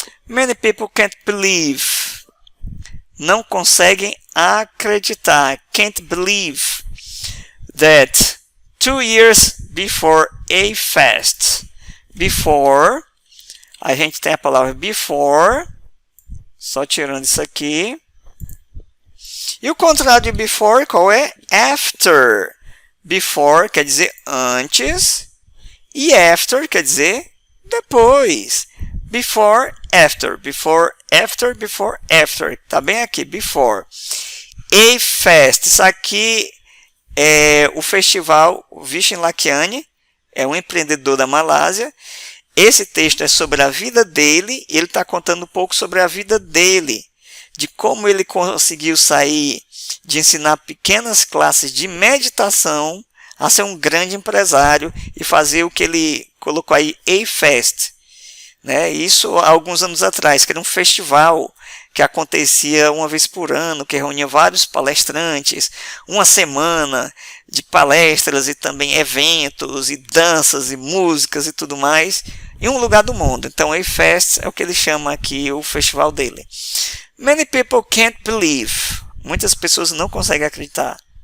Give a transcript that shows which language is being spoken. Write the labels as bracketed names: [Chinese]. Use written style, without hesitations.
[English] Many people can't believe. [Portuguese] Não conseguem acreditar. [English] Can't believe that 2 years before a fest. Before. [Portuguese] A gente tem a palavra before. Só tirando isso aqui. E o contrário de before, qual é? After. Before quer dizer antes. E after quer dizer depois. [English] Before, after. Before, after, before, after. [Portuguese] Tá bem aqui, before. A fest. Isso aqui é o festival Vishen Lakhiani. É um empreendedor da Malásia. Esse texto é sobre a vida dele. E ele está contando um pouco sobre a vida dele. De como ele conseguiu sair de ensinar pequenas classes de meditação a ser um grande empresário e fazer o que ele colocou aí, A Fest. Né? Isso há alguns anos atrás, que era um festival que acontecia uma vez por ano, que reunia vários palestrantes, uma semana de palestras e também eventos e danças e músicas e tudo mais, em um lugar do mundo. Então, A-Fest é o que ele chama aqui o festival dele. [English] Many people can't believe. [Portuguese] Muitas pessoas não conseguem acreditar.